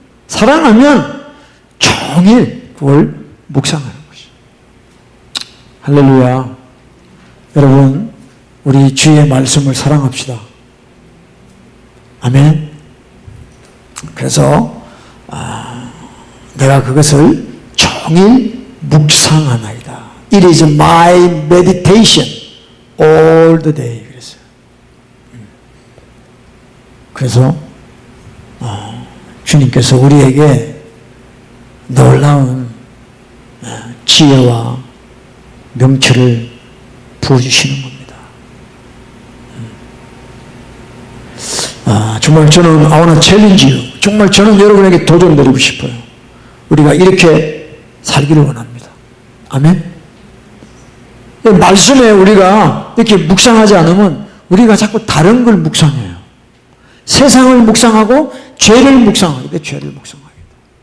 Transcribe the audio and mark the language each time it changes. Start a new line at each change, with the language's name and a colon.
Korean: 사랑하면 종일 그걸 묵상하는 것이. 할렐루야. 여러분, 우리 주의 말씀을 사랑합시다. 아멘. 그래서 내가 그것을 종일 묵상하나이다.
English: It is my meditation all the day.
Korean: 그래서 주님께서 우리에게 놀라운 지혜와 명철을 부어주시는 겁니다. 정말 저는
English: I wanna challenge you.
Korean: 정말 저는 여러분에게 도전드리고 싶어요. 우리가 이렇게 살기를 원합니다. 아멘. 말씀에 우리가 이렇게 묵상하지 않으면 우리가 자꾸 다른 걸 묵상해요. 세상을 묵상하고 죄를 묵상하게 돼. 죄를 묵상하게 돼.